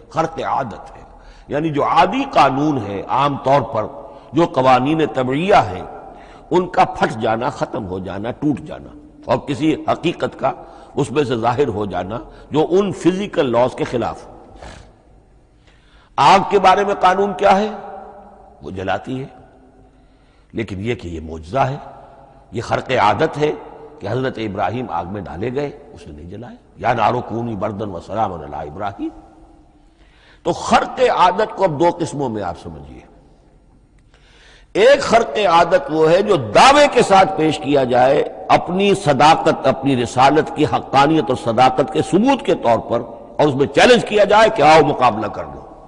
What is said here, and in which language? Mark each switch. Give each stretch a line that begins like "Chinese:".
Urdu: خرق عادت ہے، یعنی جو عادی قانون ہے، عام طور پر جو قوانین طبعیہ ہیں ان کا پھٹ جانا، ختم ہو جانا، ٹوٹ جانا، اور کسی حقیقت کا اس میں سے ظاہر ہو جانا جو ان فزیکل لاز کے خلاف. آگ کے بارے میں قانون کیا ہے؟ وہ جلاتی ہے، لیکن یہ کہ یہ معجزہ ہے، یہ خرق عادت ہے کہ حضرت ابراہیم آگ میں ڈالے گئے، اس نے نہیں جلائے.
Arabic: یا نارو کونی بردن و سلام علی ابراہیم.
Urdu: تو خرق عادت کو اب دو قسموں میں آپ سمجھیے. ایک خرق عادت وہ ہے جو دعوے کے ساتھ پیش کیا جائے اپنی صداقت، اپنی رسالت کی حقانیت اور صداقت کے ثبوت کے طور پر، اور اس میں چیلنج کیا جائے کہ آؤ مقابلہ کر لو.